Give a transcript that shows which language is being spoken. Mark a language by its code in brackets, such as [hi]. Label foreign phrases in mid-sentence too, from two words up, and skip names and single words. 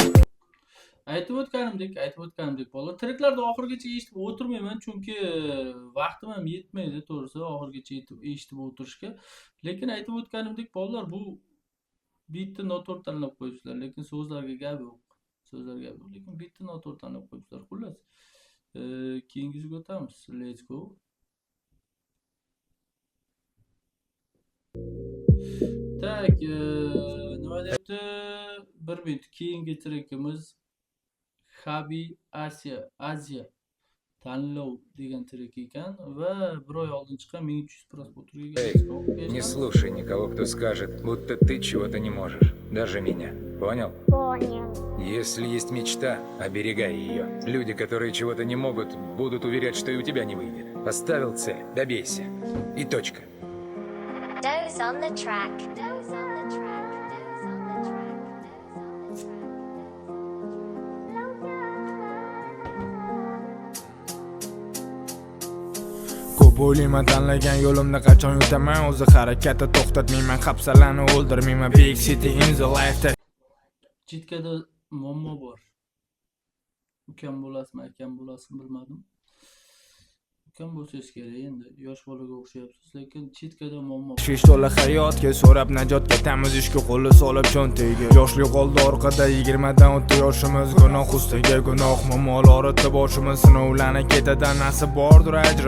[uz] Aytib o'tganimdek, bola treklarni oxirigacha eshitib o'tirmayman, chunki vaqtim ham yetmaydi to'g'risi oxirigacha eshitib o'tirishga. Lekin aytib o'tganimdek, bolalar bu bitni noto'g'ri tanlab qo'yibsizlar, lekin so'zlarga gap yo'q. Lekin bitni noto'g'ri tanlab qo'yibsizlar. Xullas, keyingisiga o'tamiz. [en] Let's go. [uz] Tak, nima deyapti? 1 minut keyingi trekimiz Habi Aziya tanlov degan trek ekan va bir oy oldin chiqqan 1300 prosмотрga [ru] Не слушай никого, кто скажет, будто ты чего-то не можешь. Даже меня. Понял? Понял. Если есть мечта, оберегай ее. Люди, которые чего-то не могут, будут уверять, что и у тебя не выйдет. Поставил цель, добейся. И точка. [en] Doze on the track. [uz] Ko'p o'ylayman tanlagan yo'limda qachon yutaman, o'zi harakatni to'xtatmayman, hafsalani o'ldirmayman. [en] Big city in the life. [uz] Chitkada muammo bor. Ukam bo'lasizmi, akam bo'lasizmi bilmadim. Ukam bo'lsangiz kerak, endi yosh bolaga o'xshayapsiz, lekin chitkada muammo bor. Shish to'la hayotga so'rab najotga tamiz ishga qo'li solib cho'ntagiga. Yoshlik qoldi orqada 20dan o'tdi yoshimiz, gunoh ustiga gunoh, muammolar o'tdi boshimiz, sinovlarni ketidan nasib bordir ajrim.